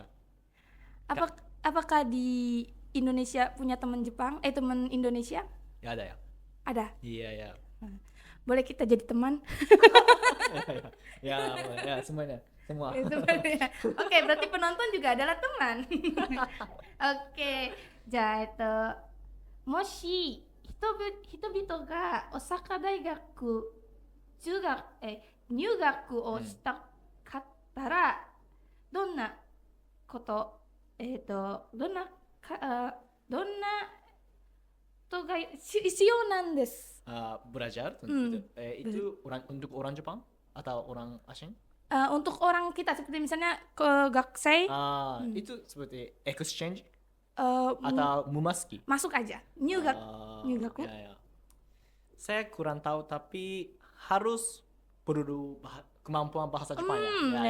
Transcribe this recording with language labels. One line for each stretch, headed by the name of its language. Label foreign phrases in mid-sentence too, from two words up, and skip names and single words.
Indonesian: Apakah di Indonesia punya teman Jepang? Teman Indonesia? Ya ada ya. Ada. Iya ya. Boleh kita jadi teman? Ya semuanya. Semua. Oke, berarti penonton juga adalah teman. Oke.
Japanese: じゃあもし人々がOsaka大学入学をしたかったら、どんなことどんなことが必要なんです。
Indonesian: Belajar itu untuk orang Jepang atau orang asing? Untuk orang kita seperti misalnya ke gakusei. Itu seperti exchange atau memasuki. Masuk aja. Nyugaku. Ya. Saya kurang tahu tapi harus perlu kemampuan bahasa Jepang ya.